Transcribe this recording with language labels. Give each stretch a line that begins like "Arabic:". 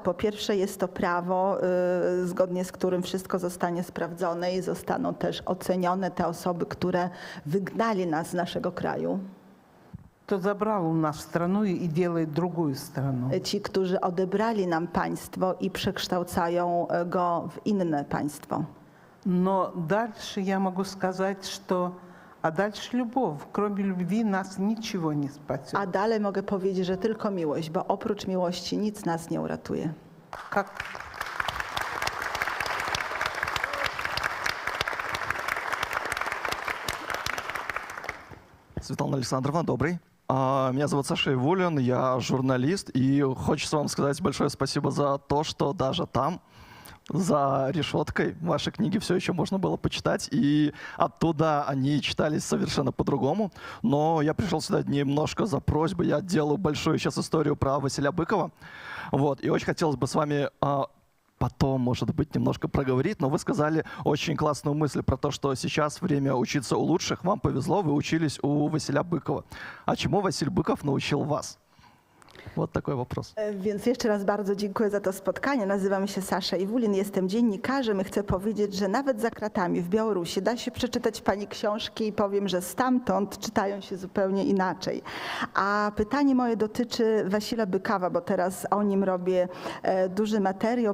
Polish: Po pierwsze jest to prawo, zgodnie z którym wszystko zostanie sprawdzone i zostaną też ocenione te osoby, które wygnali nas z naszego kraju.
Russian: Кто забрал у нас страну и делает другую страну.
Polish: Ci, którzy odebrali nam państwo i przekształcają go w inne państwo.
Russian: Но дальше я могу сказать, что а дальше любовь. Кроме любви нас ничего не спасет.
Polish: A dalej mogę powiedzieć, że tylko miłość, bo oprócz miłości nic nas nie uratuje.
Russian: Как Светлана Александровна, добрый. Меня зовут Саша Ивулин, я журналист, и хочется вам сказать большое спасибо за то, что даже там, за решеткой, ваши книги все еще можно было почитать, и оттуда они читались совершенно по-другому. Но я пришел сюда немножко за просьбой, я делаю большую сейчас историю про Василия Быкова, вот, и очень хотелось бы с вами потом, может быть, немножко проговорить, но вы сказали очень классную мысль про то, что сейчас время учиться у лучших. Вам повезло, вы учились у Василия Быкова. А чему Василий Быков научил вас? Вот такой вопрос.
Polish: Więc jeszcze raz bardzo dziękuję za to spotkanie. Nazywam się Sasza Iwulin, jestem dziennikarzem i chcę powiedzieć, że nawet za kratami w Białorusi da się przeczytać pani książki i powiem, że stamtąd czytają się zupełnie inaczej. A pytanie moje dotyczy Wasila Bykawa, bo teraz o nim robię duży materiał.